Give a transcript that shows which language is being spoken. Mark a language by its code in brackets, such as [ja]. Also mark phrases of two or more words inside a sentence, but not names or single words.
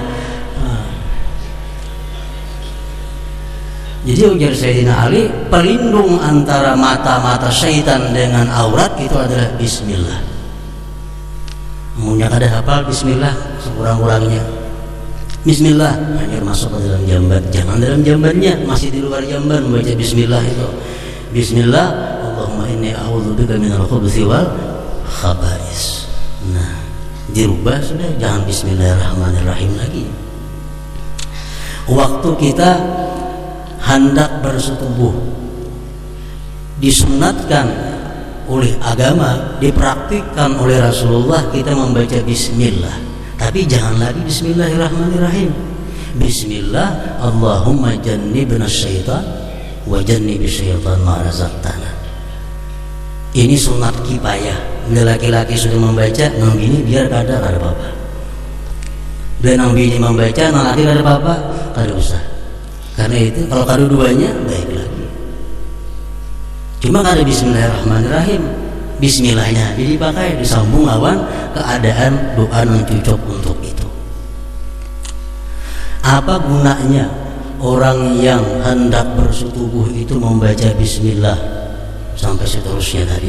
[bjn] Nah, jadi ujar Sayyidina Ali, pelindung antara mata-mata syaitan dengan aurat itu adalah bismillah. Munya kada hafal bismillah sekurang-kurangnya. Bismillah hanya masuk ke dalam jamban, jangan dalam jambannya, masih di luar jamban membaca bismillah itu. [ar] بسم الله اللهم إني أعوذ بك من الخبث والخبائث. [bjn] Nah, dirubah sudah, jangan bismillahirrahmanirrahim lagi. Waktu kita hendak bersetubuh, disunatkan oleh agama, dipraktikkan oleh Rasulullah, kita membaca bismillah, tapi jangan lagi bismillahirrahmanirrahim. [ar] بسم الله اللهم جنبنا الشيطان وجنب الشيطان ما رزقتنا. [bjn] Ini sunat kifayah. Bila laki-laki sudah membaca, nang bini biar kada apa-apa. Bila nang bini membaca, nang laki kada apa-apa, kada usah. Karena itu kalau kada duanya baik lagi. Cuma kada bismillahirrahmanirrahim, bismillahnya jadi dipakai disambung lawan keadaan doa yang cocok untuk itu. Apa gunanya orang yang hendak bersetubuh itu membaca bismillah sampai seterusnya tadi.